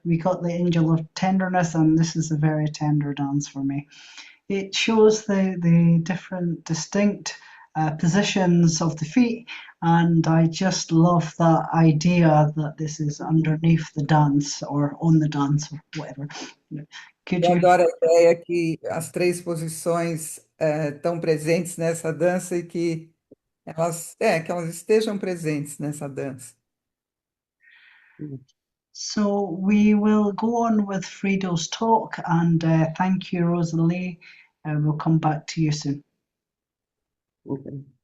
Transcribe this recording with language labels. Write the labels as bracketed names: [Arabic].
[English] We got the angel of tenderness, and this is a very tender dance for me. It shows the different distinct positions of the feet, and I just love that idea that this is underneath the dance or on the dance or whatever. Could [Portuguese] Eu [English] you? [Portuguese] adoro a ideia que as três posições estão presentes nessa dança e que elas estejam presentes nessa dança. [English] So we will go on with Friedel's talk, and thank you, Rosalie. We'll come back to you soon. Okay.